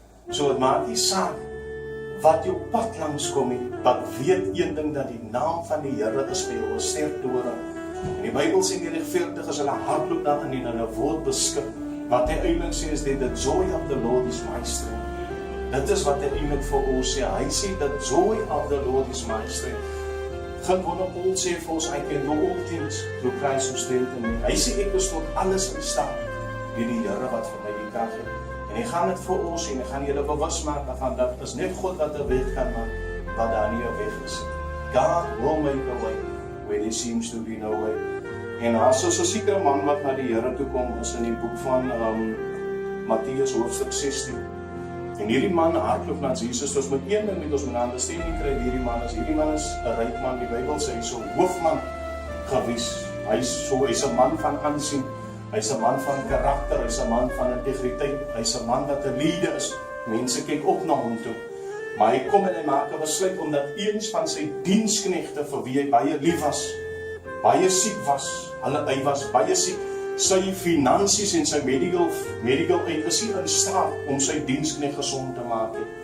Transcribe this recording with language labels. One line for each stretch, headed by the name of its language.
Afrikaans: So het maak nie saak wat jou pad langs kom nie, wat weet een ding, dat die naam van die Here is vir jou 'n sterktoring. En die Bybel sê die regverdiges, hulle hardloop daarin en hulle word beskik. Wat hy eintlik sê is
English: that the joy of the Lord is my strength.
Afrikaans: Dit is wat hy eintlik vir ons sê. Hy sê
English: the joy of the Lord is my strength.
Afrikaans: Geen wonder Paul sê vir ons,
English: I can do all things through Christ who strengthens me.
Afrikaans: Hy sê ek is tot alles in staat deur die Here wat vir my die krag gee. En hy gaan dit vir ons en hy gaan julle bewus maak daarvan dat is net God wat 'n weg kan maak wat daar nie 'n weg is.
English: God will make a way where there seems to be no way.
Afrikaans: En as ons 'n sekere man wat na die Here toe kom, is in die boek van Matteus hoofstuk 16. En hierdie man hardloop na Jesus, ons moet een ding met ons understanding kry, hierdie man is 'n ryk man, die Bybel sê, hy's 'n hoofman gewees, hy's 'n man van aansien, hy's 'n man van karakter, hy's 'n man van integriteit, hy's 'n man wat 'n leader is, mense kyk op na hom toe, maar hy kom en hy maak 'n besluit, omdat eens van sy diensknegte, vir wie hy baie lief was, baie siek was, hy was baie siek, sy finansies en sy medical aid is nie in staat om sy diensknegt gesond te maak.